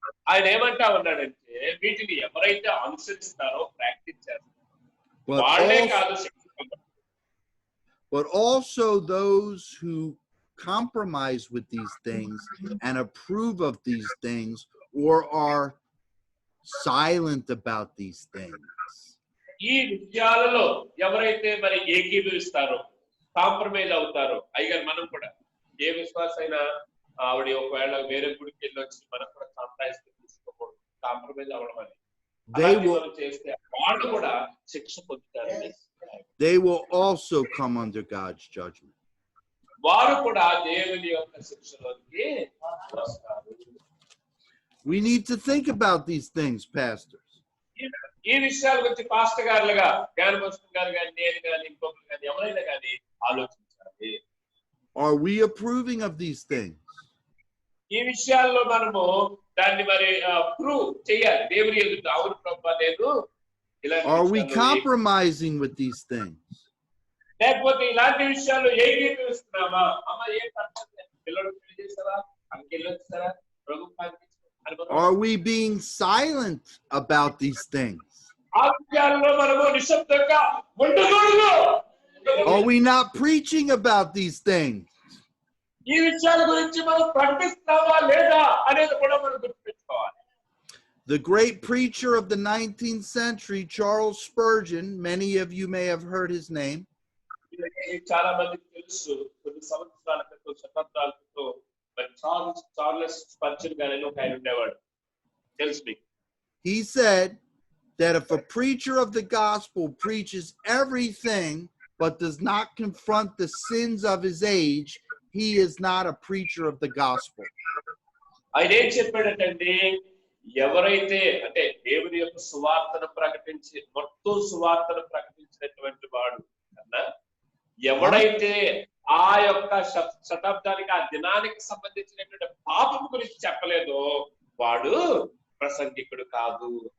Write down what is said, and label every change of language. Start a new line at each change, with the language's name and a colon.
Telugu: ఆయన ఏమంటా ఉన్నాడంటే వీటిని ఎవరైతే అనుసరిస్తారో, ప్రాక్టీస్ చేస్తారో వాళ్ళే కాదు,
English: but also those who compromise with these things and approve of these things or are silent about these things.
Telugu: ఈ విషయాలలో ఎవరైతే మరి ఏకీభవిస్తారో, కాంప్రమైజ్ అవుతారో, అయ్యారు మనం కూడా ఏ విశ్వాస అయినా ఆవిడ ఒకవేళ వేరే గుడికి వెళ్ళి వచ్చి మనం కూడా కాంప్రమైజ్ తీసుకోకూడదు, కాంప్రమైజ్ అవ్వడం అని చేస్తే వాళ్ళు కూడా శిక్ష పొందుతారు.
English: They will also come under God's judgment.
Telugu: వారు కూడా దేవుని యొక్క శిక్షలోకి వస్తారు.
English: We need to think about these things, pastors.
Telugu: ఈ విషయాల గురించి పాస్టర్ గారులుగా, జ్ఞానభూషణ్ గారు కానీ, నేను కానీ, ఇంకొకరు కానీ, ఎవరైనా కానీ ఆలోచించాలి.
English: Are we approving of these things?
Telugu: ఈ విషయాల్లో మనము దాన్ని మరి ప్రూవ్ చేయాలి దేవుని ఎదుట. అవును ప్రభువా, లేదు.
English: Are we compromising with these things?
Telugu: లేకపోతే ఇలాంటి విషయాల్లో ఏకీభవిస్తున్నామా? అమ్మ ఏం పర్లేదు, పిల్లలు పెళ్లి చేస్తారా, అంకెళ్ళు వచ్చారా, ప్రభు.
English: Are we being silent about these things?
Telugu: ఆ విషయాల్లో మనము నిశ్శబ్దంగా ఉండకూడదు.
English: Are we not preaching about these things?
Telugu: ఈ విషయాల గురించి మనం ప్రకటిస్తామా లేదా అనేది కూడా మనం గుర్తుపెట్టుకోవాలి.
English: The great preacher of the 19th century, Charles Spurgeon, many of you may have heard his name.
Telugu: చాలా మందికి తెలుసు, కొన్ని సంవత్సరాల క్రితం, శతాబ్దాల క్రితం చార్లెస్ స్పర్జన్ గారు ఒక ఆయన ఉండేవాడు, తెలుసు మీకు.
English: He said that if a preacher of the gospel preaches everything but does not confront the sins of his age, he is not a preacher of the gospel.
Telugu: ఆయన ఏం చెప్పాడంటే, ఎవరైతే అంటే దేవుని యొక్క సువార్తను ప్రకటించి మొత్తం సువార్తను ప్రకటించినటువంటి వాడు అన్నా, ఎవడైతే ఆ యొక్క శతాబ్దానికి ఆ దినానికి సంబంధించినటువంటి పాపం గురించి చెప్పలేదో వాడు ప్రసంగికుడు కాదు.